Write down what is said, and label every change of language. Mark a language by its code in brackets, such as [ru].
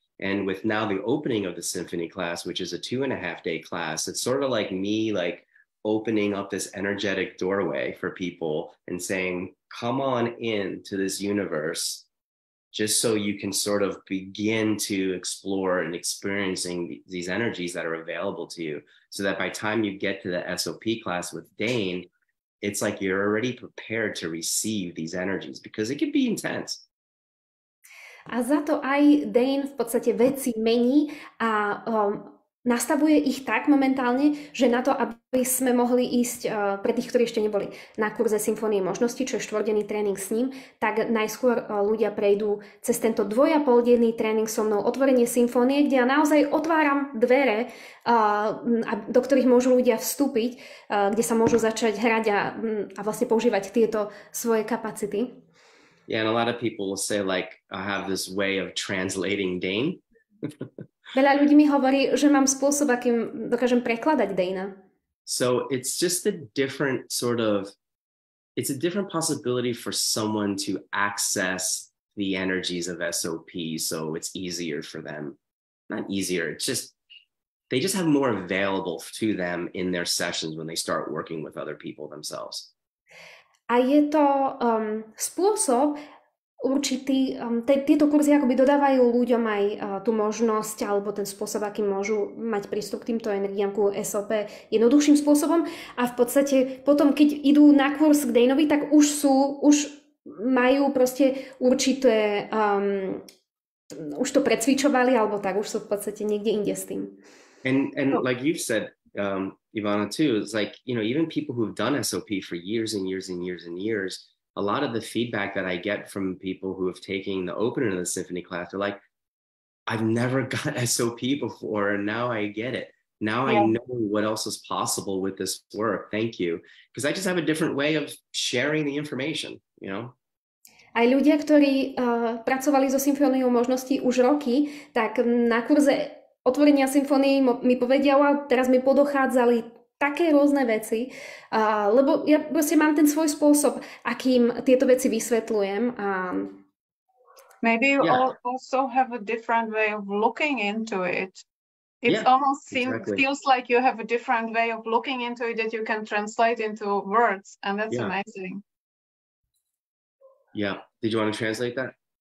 [en] And with now the opening of the symphony class, which is a 2.5-day class, it's sort of like me opening up this energetic doorway for people and saying, come on into this universe, just so you can sort of begin to explore and experiencing these energies that are available to you. So that by the time you get to the SOP class with Dane, it's like you're already prepared to receive these energies because it can be intense. [sk] A za to aj Dane v podstate veci mení a nastavuje ich tak momentálne, že na to, aby sme mohli ísť pre tých, ktorí ešte neboli na kurze Symfónie možností, čo je 4-denný tréning s ním, tak najskôr ľudia prejdú cez tento 2,5-denný tréning so mnou, otvorenie symfónie, kde ja naozaj otváram dvere, do ktorých môžu ľudia vstúpiť, kde sa môžu začať hrať a vlastne používať tieto svoje kapacity. [en] Yeah, and a lot of people will say I have this way of translating Dane. [sk] Veľa ľudí mi hovorí, že mám spôsob, akým dokážem prekladať Dana. [en] So it's just a different it's a different possibility for someone to access the energies of SOP, so it's easier for them. Not easier, it's just they just have more available to them in their sessions when they start working with other people themselves. [sk] A je to spôsob určitý, tieto kurzy akoby dodávajú ľuďom aj tú možnosť alebo ten spôsob, akým môžu mať prístup k týmto energiám, ku SOP jednoduchším spôsobom a v podstate potom, keď idú na kurz k Danovi, tak už majú proste určité, už to precvičovali alebo tak, už sú v podstate niekde inde s tým. [en] And like you've said, Ivana, too, it's like, even people who've done SOP for years and years and years and years, a lot of the feedback that I get from people who have taken the Opening the Symphony class, they're like, I've never got SOP before, and now I get it. Now I know what else is possible with this work. Thank you. Because I just have a different way of sharing the information, [sk] Aj ľudia, ktorí pracovali so symfóniou možností už roky, tak na kurze otvorenia symfónií mi povedia, a teraz mi podochádzali také rôzne veci, lebo ja proste mám ten svoj spôsob, akým tieto veci vysvetľujem. [en] Maybe you also have a different way of looking into it. It almost feels like you have a different way of looking into it that you can translate into words, and that's amazing. Yeah. Did you want to translate that?